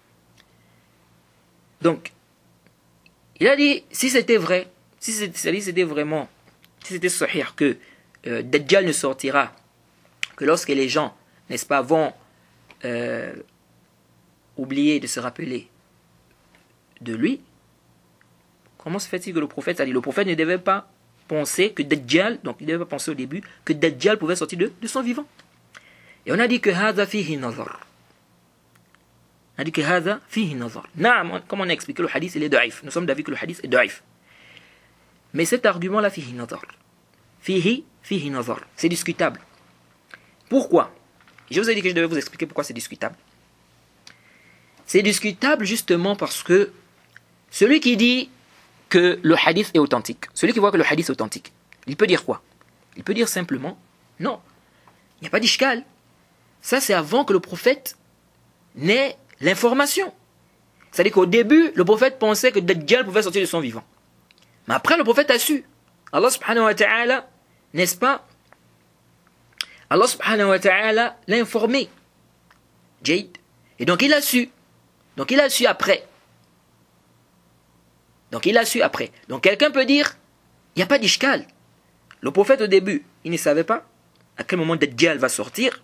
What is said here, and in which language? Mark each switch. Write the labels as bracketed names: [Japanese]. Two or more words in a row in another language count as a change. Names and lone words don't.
[French] Donc, il a dit, si c'était vrai, si c'était vraiment, si c'était sahih que Dajjal ne sortira que lorsque les gens, n'est-ce pas, vont oublier de se rappeler de lui, comment se fait-il que le prophète, c'est-à-dire le prophète ne devait pas penser que Dajjal, donc il ne devait pas penser au début, que Dajjal pouvait sortir de son vivant. Et on a dit que [Arabic] هذا فيه نظر. [French] On a dit que [Arabic] هذا فيه نظر. [French] Comme on a expliqué, le hadith il est daif. Nous sommes d'avis que le hadith est daif. Mais cet argument-là, [Arabic] فيه نظر. فيه نظر. [French] C'est discutable. Pourquoi? Je vous ai dit que je devais vous expliquer pourquoi c'est discutable. C'est discutable justement parce que celui qui dit que le hadith est authentique, celui qui voit que le hadith est authentique, il peut dire quoi? Il peut dire simplement, non, il n'y a pas d'ishkal. Ça c'est avant que le prophète n'ait l'information. C'est-à-dire qu'au début, le prophète pensait que Dajjal pouvait sortir de son vivant. Mais après, le prophète a su. [Arabic] الله سبحانه وتعالى, [French] n'est-ce pas? [Arabic] الله سبحانه وتعالى [French] l'a informé. Jade. Et donc il a su. Donc il a su après. Donc quelqu'un peut dire, il n'y a pas d'ishkal. Le prophète au début, il ne savait pas à quel moment Dajjal va sortir.